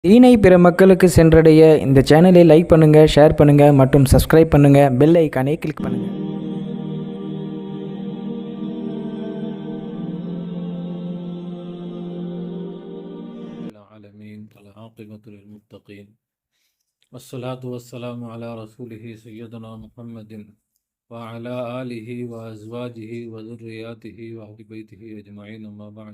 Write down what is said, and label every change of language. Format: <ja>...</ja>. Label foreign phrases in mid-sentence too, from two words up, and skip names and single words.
<ta>தீனை பிற மக்களுக்கு சென்றடைய இந்த சேனலை லைக் பண்ணுங்கள், ஷேர் பண்ணுங்கள் மற்றும் சப்ஸ்கிரைப் பண்ணுங்கள்.</ta> <en>bell icon</en> <ta>கிளிக் பண்ணுங்கள்.</ta> <ar>والصلاة والسلام على رسوله سيدنا محمد وعلى آله وأزواجه وذرياته وأهل بيته أجمعين، أما بعد.</ar>